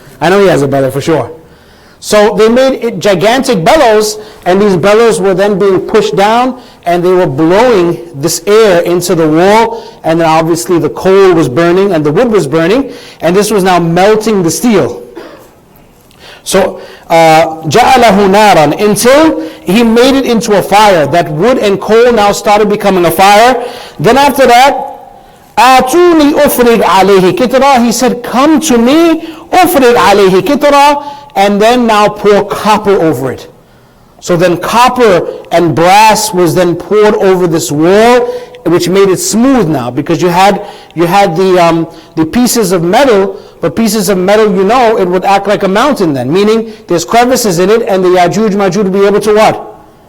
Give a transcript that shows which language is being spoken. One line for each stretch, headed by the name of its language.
English: I know he has a bellow for sure. So they made gigantic bellows, and these bellows were then being pushed down, and they were blowing this air into the wall, and then obviously the coal was burning and the wood was burning, and this was now melting the steel. So,
Arabic: جَعَلَهُ نَارًا,
English: until he made it into a fire. That wood and coal now started becoming a fire. Then after that,
Arabic: آتوني أفرغ عليه كترا.
English: He said, come to me,
Arabic: أفرغ عليه كترا,
English: and then now pour copper over it. So then copper and brass was then poured over this wall, which made it smooth now, because you had the pieces of metal, but pieces of metal, it would act like a mountain then, meaning there's crevices in it, and the Yajuj Majuj would be able to what?